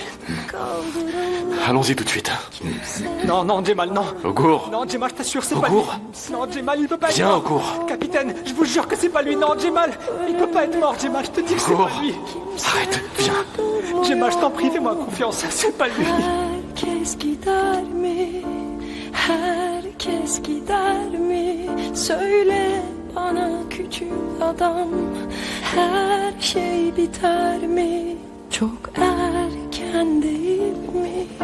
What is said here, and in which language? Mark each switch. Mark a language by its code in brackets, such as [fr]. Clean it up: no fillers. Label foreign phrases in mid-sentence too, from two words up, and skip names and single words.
[fr] Allons-y tout de suite. Non, Jemal, non. Ogur. Non, Jemal, je t'assure, c'est pas lui. Ogur. Non, Jemal, il peut pas être Viens, mort. Ogur. Capitaine, je vous jure que c'est pas lui. Non, Jemal, il peut pas être mort, Jemal. Je te dis que c'est Ogur. pas lui. Arrête, viens. Jemal, je t'en prie, fais-moi confiance. C'est pas lui. [tr] Herkes gider mi? Herkes gider mi? Söyle bana küçük adam. Her şey biter mi? Çok erken değil mi?